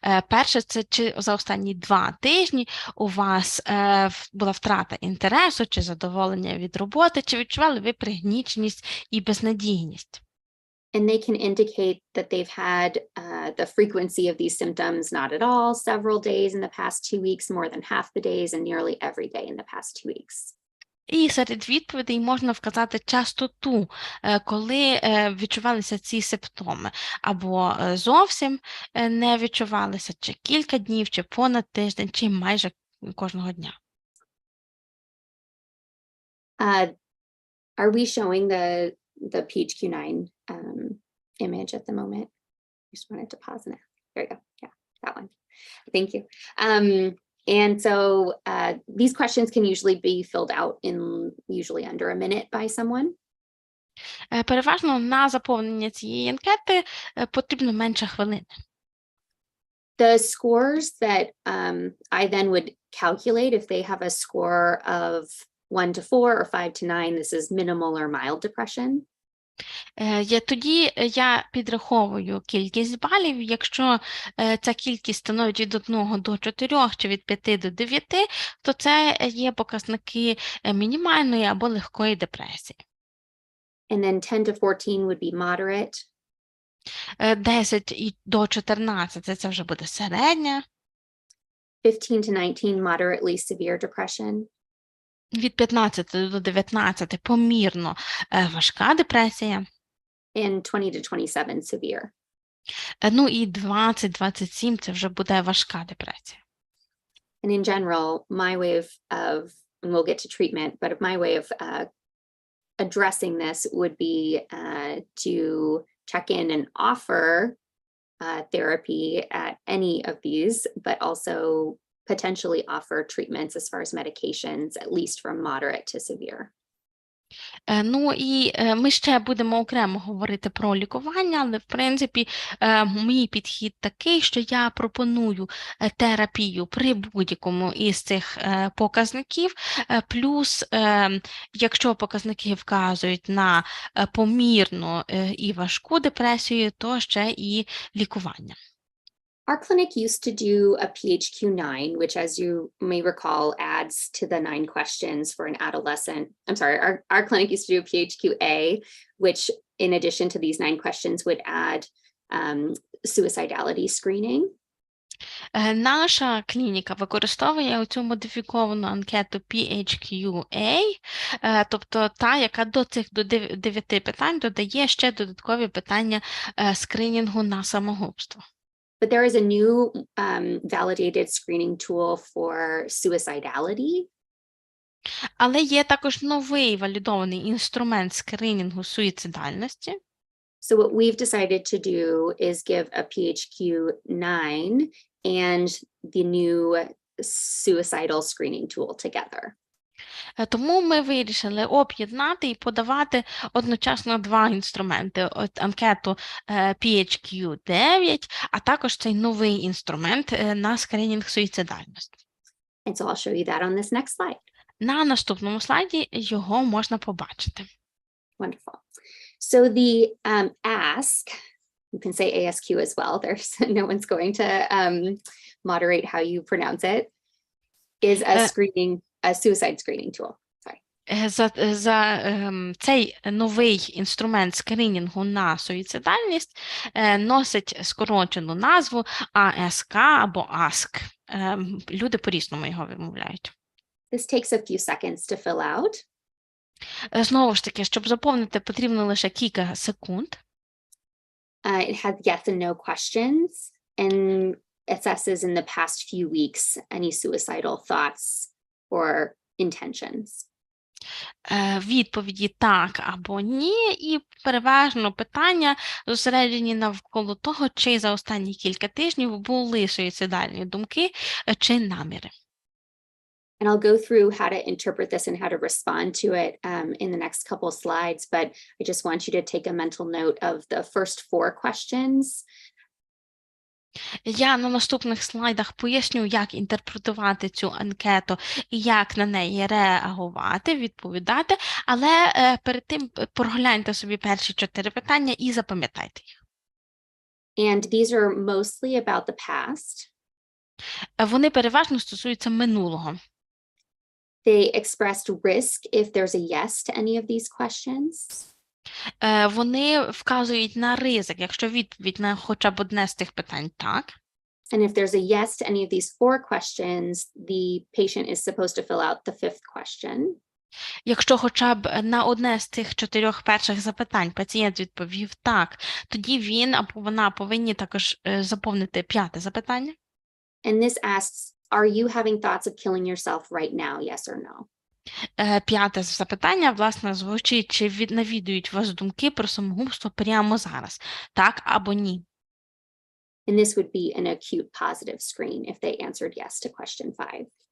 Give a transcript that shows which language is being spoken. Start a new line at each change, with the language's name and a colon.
Ukrainian: Перше, це чи за останні 2 тижні у вас була втрата інтересу, чи задоволення від роботи, чи відчували ви пригніченість і безнадійність.
English: And they can indicate that they've had the frequency of these symptoms not at all, several days in the past 2 weeks, more than half the days, and nearly every day in the past 2 weeks.
Ukrainian: І серед відповідей можна вказати частоту, коли відчувалися ці симптоми, або зовсім не відчувалися, чи кілька днів, чи понад тиждень, чи майже кожного дня.
English: Are we showing the PHQ-9 image at the moment? I just wanted to pause and there you go. Yeah, that one. Thank you. And so these questions can usually be filled out in usually under a minute by someone.
Ukrainian: Переважно на заповнення цієї анкети потрібно менше хвилини.
English: The scores that I then would calculate, if they have a score of 1 to 4 or 5 to 9, this is minimal or mild depression.
Ukrainian: Тоді я підраховую кількість балів. Якщо ця кількість становить від 1 до 4 чи від 5 до 9, то це є показники мінімальної або легкої депресії.
English: And then 10 to 14 would be moderate.
Ukrainian: 10 до 14 – це вже буде середня.
English: 15 to 19, moderately severe depression.
Ukrainian: Від 15 до 19 – помірно важка депресія.
English: And 20 to 27, severe.
Ukrainian: Ну і 20-27 – це вже буде важка депресія.
English: And in general, my way of and we'll get to treatment, but my way of addressing this would be to check in and offer therapy at any of these, but also potentially offer treatments as far as medications, at least from moderate to severe.
Ukrainian: Ну і ми ще будемо окремо говорити про лікування, але в принципі мій підхід такий, що я пропоную терапію при будь-якому із цих показників, плюс якщо показники вказують на помірну і важку депресію, то ще і лікування.
English: Our clinic used to do a PHQ-9, which, as you may recall, adds to the 9 questions for an adolescent. I'm sorry, our clinic used to do a PHQ-A, which, in addition to these 9 questions, would add suicidality screening.
Ukrainian: Наша клініка використовує цю модифіковану анкету PHQ-A, тобто та, яка до цих 9 питань додає ще додаткові питання скринінгу на самогубство.
English: But there is a new validated screening tool for suicidality.
Ukrainian: Але є також новий валідований інструмент скринінгу суїцидальності.
English: So what we've decided to do is give a PHQ-9 and the new suicidal screening tool together.
Ukrainian: Тому ми вирішили об'єднати і подавати одночасно 2 інструменти. Анкету PHQ-9, а також цей новий інструмент на скринінг суїцидальності.
English: And so I'll show you that on this next slide.
Ukrainian: На наступному слайді його можна побачити.
English: Wonderful. So the ask, you can say ASQ as well. There's no one's going to moderate how you pronounce it, is a suicide screening tool. Sorry.
Ukrainian: Цей новий інструмент скринінгу на суїцидальність носить скорочену назву ASK або ASK. Люди по-різному його вимовляють.
English: This takes a few seconds to fill out.
Ukrainian: Знову ж таки, щоб заповнити, потрібно лише кілька секунд.
English: It has yes and no questions and assesses in the past few weeks any suicidal thoughts or intentions.
Ukrainian: Відповіді так або ні, і переважно питання зосереджені навколо того, чи за останні кілька тижнів були суїцидальні думки чи наміри.
English: And I'll go through how to interpret this and how to respond to it in the next couple slides, but I just want you to take a mental note of the first 4 questions.
Ukrainian: Я на наступних слайдах поясню, як інтерпретувати цю анкету і як на неї реагувати, відповідати, але перед тим прогляньте собі перші 4 питання і запам'ятайте їх.
English: And these are mostly about the past.
Ukrainian: Вони переважно стосуються минулого.
English: They expressed risk if there's a yes to any of these questions.
Ukrainian: Вони вказують на ризик, якщо відповідь на хоча б одне з тих питань так.
English: And if there's a yes to any of these 4 questions, the patient is supposed to fill out the 5th question.
Ukrainian: Якщо хоча б на одне з цих 4 перших запитань пацієнт відповів так, тоді він або вона повинні також заповнити 5-те запитання.
English: And this asks, are you having thoughts of killing yourself right now? Yes or no?
Ukrainian: 5-те запитання, власне, звучить, чи навідують вас думки про самогубство прямо зараз, так або ні.
English: And this would be an acute positive screen if they answered yes to question 5.